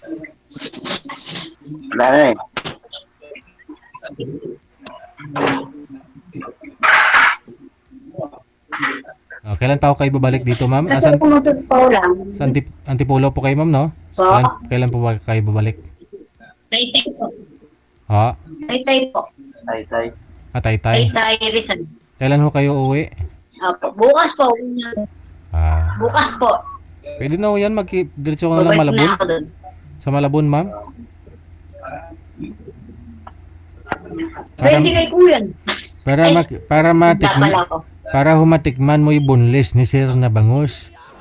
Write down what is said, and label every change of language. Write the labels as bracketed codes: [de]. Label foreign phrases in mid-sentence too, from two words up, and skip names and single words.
[tl] Wala na eh. Oh, kailan pa ako kayo babalik dito, ma'am? Kasi pumutugpaw lang. Sa Antipolo po kayo, ma'am, no? Po. Kailan po ba kayo babalik? Tay-tay po. Ha? Tay-tay po. Tay-tay. Tay-tay. Tay-tay Rizal. Kailan ho kayo uuwi? Opo. Bukas po. Bukas po. Pwede na ho yan, diretso ko na lang Malabon. Na ako dun. Sa Malabon, ma'am? Pwede kay kuya. Para humatikman mo yung boneless ni Sir na bangus.